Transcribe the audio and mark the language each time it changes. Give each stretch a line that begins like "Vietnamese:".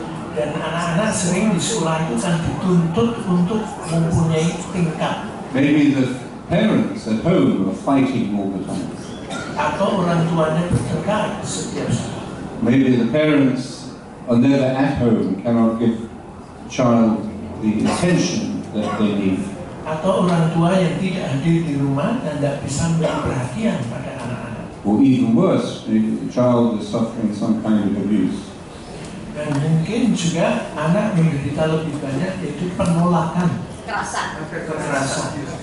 Indonesian: Dan anak-anak sering di sekolah itu kan dituntut untuk mempunyai tingkat.
English: Maybe the parents at home are fighting all the time.
Indonesian: Atau orang tuanya bertengkar setiap saat.
English: Maybe the parents are never at home, cannot give the child the attention that they need.
Indonesian: Atau orang tua yang tidak hadir di rumah dan tidak bisa memberi perhatian pada anak-anak.
English: Or even worse, maybe the child is suffering some kind of abuse.
Indonesian: Dan mungkin juga anak menderita lebih banyak, yaitu penolakan, kekerasan.